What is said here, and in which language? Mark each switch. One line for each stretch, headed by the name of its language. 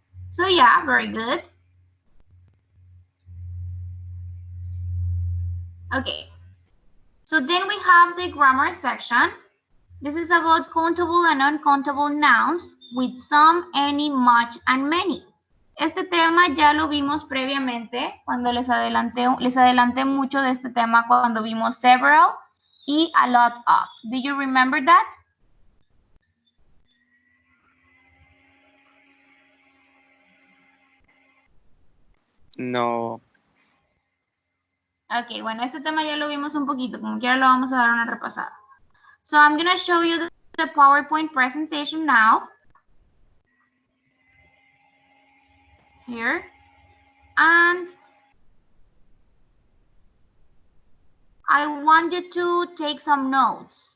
English: So yeah, very good. Okay, so then we have the grammar section. This is about countable and uncountable nouns with some, any, much, and many.
Spanish: Este tema ya lo vimos previamente cuando les adelanté mucho de este tema cuando vimos several y a lot of.
English: Do you remember that?
Spanish: No. Ok, bueno, este tema ya lo vimos un poquito, como quiera lo vamos a dar una repasada.
English: So I'm going to show you the PowerPoint presentation now. Here. And I want you to take some notes.